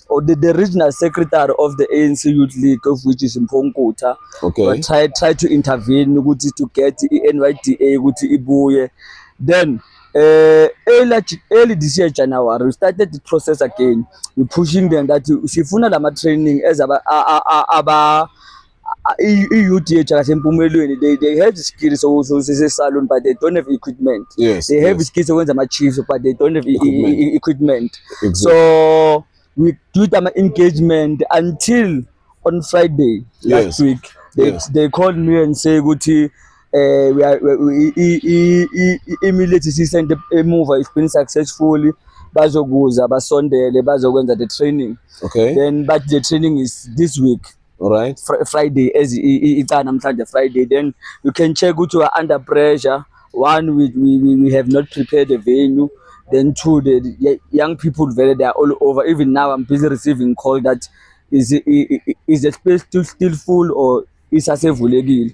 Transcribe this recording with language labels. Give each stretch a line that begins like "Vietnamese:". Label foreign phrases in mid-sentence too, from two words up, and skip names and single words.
English: Or the regional secretary of the ANC Youth League, of which is in Mpongkuta. Okay. But try to intervene to get NYDA ibuye. Then early this year January we started the process again. We're pushing them that
Zulu: sifuna lama
English: training as youth they have the skills also salon but they don't have equipment. Yes. They have skills when they chiefs but they don't have equipment. Exactly. So we do them engagement until on Friday last week. They called me and say Guti we immediately send the move has been successfully
Zulu: bazoguza basondele bazokwenza
English: the training. Okay. Then but the training is this week. All right. Friday as it's namhlanje Friday. Then you can check which we are under pressure. One, we have not prepared the venue. Then two, the young people they are all over. Even now I'm busy receiving call that is the space still full or is accessible.